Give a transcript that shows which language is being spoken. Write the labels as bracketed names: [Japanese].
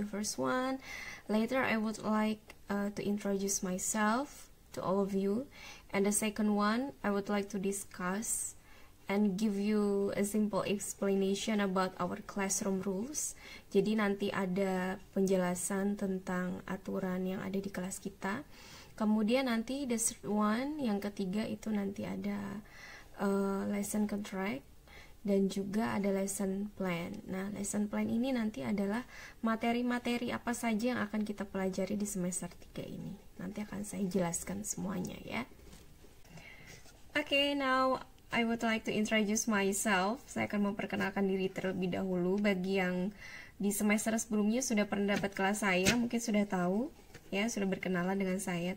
[English] The first one, later I would like to introduce myself to all of you, and the second one I would like to discuss and give you a simple explanation about our classroom rules. [Indonesian] Jadi nanti ada penjelasan tentang aturan yang ada di kelas kita. Kemudian nanti [English] the third one, [Indonesian] yang ketiga itu nanti ada lesson contract dan juga ada lesson plan. Nah, lesson plan ini nanti adalah materi-materi apa saja yang akan kita pelajari di semester 3 ini. Nanti akan saya jelaskan semuanya ya. [English] Okay, now I would like to introduce myself. [Indonesian] Saya akan memperkenalkan diri terlebih dahulu. Bagi yang di semester sebelumnya sudah pernah dapat kelas saya, mungkin sudah tahu ya, sudah berkenalan dengan saya.